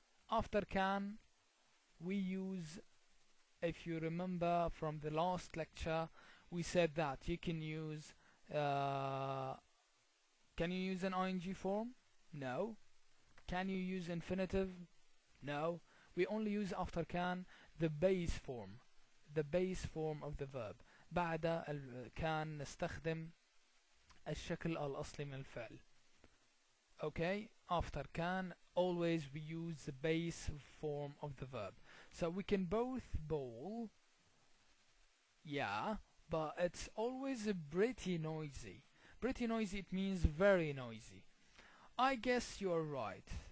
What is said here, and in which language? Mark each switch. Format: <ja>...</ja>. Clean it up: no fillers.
<en>After can, we use, if you remember from the last lecture, we said that you can use, can you use an ing form? No. Can you use infinitive? No. We only use after can the base form, the base form of the verb.</en> <ar>بعد كان نستخدم الشكل الأصلي من الفعل.</ar> <en>Okay, after can always we use the base form of the verb. So we can both bowl, yeah, but it's always pretty noisy. Pretty noisy, it means very noisy. I guess you're right.</en>